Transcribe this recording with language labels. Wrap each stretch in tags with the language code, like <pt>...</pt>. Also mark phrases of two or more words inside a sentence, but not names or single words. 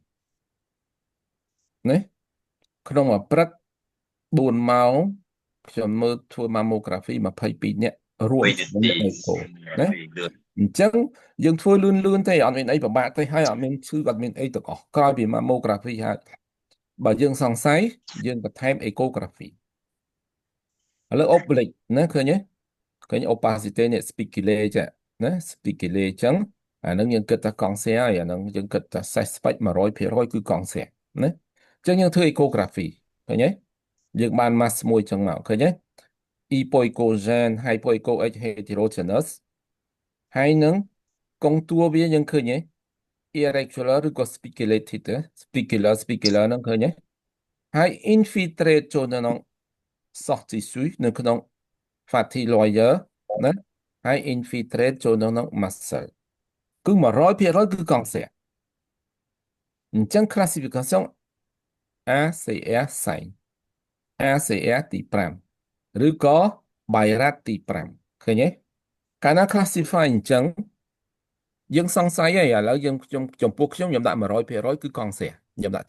<km>ណាក្នុងមួយព្រឹក4 ម៉ោងខ្ញុំមើលធ្វើ mammography 22នាក់រួមអ្នកអេកូណាអញ្ចឹងយើងធ្វើលឿនទេអត់មានអីពិបាកទេហើយអត់មានឈឺអត់មានអីទាំងអស់ក្រោយពី mammography ហើយបើយើងសង្ស័យយើងបន្ថែម ecography ឥឡូវ oblique ណាឃើញទេឃើញ opacity នេះ spiculae ចាណា spiculae អញ្ចឹងអានឹងយើងគិតថាកង់ស្រាហើយអានឹងយើង គិតថាសេះស្ពេច 100% គឺកង់ស្រាណាអញ្ចឹងយើងធ្វើ ecography ឃើញទេយើងបាន mass មួយអញ្ចឹងមកឃើញទេ</km> <en>epoicogen hypoechoic heterogeneous</en> <km>ហើយនឹងកុងតួវាយើងឃើញទេ irregular ឬក៏ spiculated specular ហ្នឹងឃើញទេហើយ infiltrate ចូលនៅក្នុង</km> <en>soft tissue</en> <km>នៅក្នុង</km> <en>fatty layer</en> <km>ណាហើយ infiltrate ចូល នៅក្នុង muscle គឺ100%គឺកង់ស្រាអញ្ចឹង</km> <en>classification ACR sign ACR</en> <km>ទី5ឬក៏ BI-RADS ទី5ឃើញទេកាលណា classify អញ្ចឹងយើងសង្ស័យហើយឥឡូវខ្ញុំចំពោះខ្ញុំដាក់ 100% គឺកង់ស្រាខ្ញុំដាក់ទី</km>